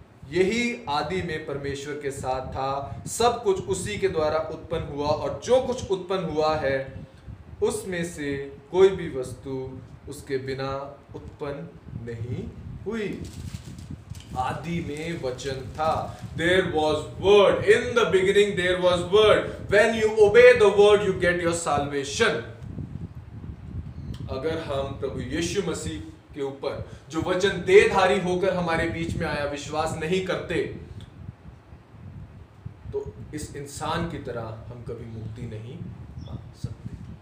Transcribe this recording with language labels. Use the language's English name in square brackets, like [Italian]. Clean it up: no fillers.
[Hindi] यही आदि में परमेश्वर के साथ था। सब कुछ उसी के द्वारा उत्पन्न हुआ और जो कुछ उत्पन्न हुआ है उसमें से कोई भी वस्तु उसके बिना उत्पन्न नहीं हुई। आदि में वचन था। [English] There was word. In the beginning there was word. When you obey the word you get your salvation. [Hindi] अगर हम प्रभु यीशु मसीह के ऊपर जो वचन देहधारी होकर हमारे बीच में आया विश्वास नहीं करते तो इस इंसान की तरह हम कभी मुक्ति नहीं पा सकते।